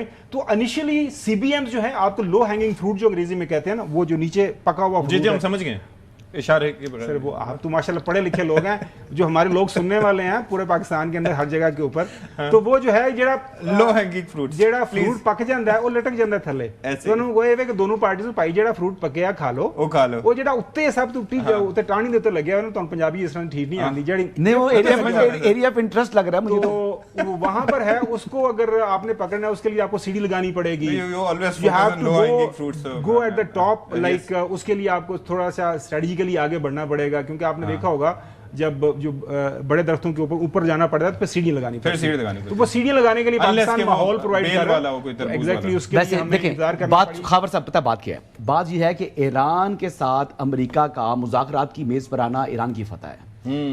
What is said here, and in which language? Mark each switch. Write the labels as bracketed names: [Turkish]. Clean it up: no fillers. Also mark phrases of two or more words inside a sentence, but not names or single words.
[Urdu] تو انیشلی سی بی ایم جو ہے آپ کو [English] low hanging fruit [Urdu] جو انگریزی میں کہتے ہیں نا, وہ جو نیچے پکا ہوا فروٹ. جی ہم سمجھ گئے اشارے کے بغیر. سر وہ آپ تو ماشاءاللہ پڑھے لکھے لوگ ہیں, جو ہمارے لوگ سننے والے ہیں پورے پاکستان کے اندر ہر جگہ کے اوپر, تو وہ جو ہے جڑا [English] low hanging fruit [Punjabi] جڑا فروٹ پک جاندا ہے وہ لٹک جاندا ہے تھلے. تو وہ ہے کہ دونوں پارٹیز نوں پائی جڑا فروٹ پکیا کھا لو, وہ جڑا اوتے سب تو اوتے ٹانی دے اوتے لگیا ہونا, تو پنجابی اس طرح ٹھیک نہیں آندی جڑی [Urdu] نہیں, وہ [English] area of interest [Urdu] لگ رہا ہے مجھے. تو وہاں پر ہے, اس کو اگر آپ نے پکڑنا ہے اس کے لیے آپ کو سیڑھی لگانی پڑے گی. [English] you have to go at the top, [Urdu] لائک اس کے لیے آپ کو تھوڑا سا اسٹریٹجیکلی آگے بڑھنا پڑے گا, کیونکہ آپ نے دیکھا ہوگا جب جو بڑے درختوں کے اوپر جانا پڑتا ہے تو پھر سیڑھی لگانی پڑتی ہے. تو وہ سیڑھیاں لگانے کے لیے پاکستان ماحول پرووائڈ کر رہا ہے. ایگزیکٹلی اس کے لیے ہمیں انتظار کرنا بات خاور صاحب پتہ بات کیا ہے, بات یہ ہے کہ ایران کے ساتھ امریکہ کا مذاکرات کی میز پر آنا ایران کی فتح ہے.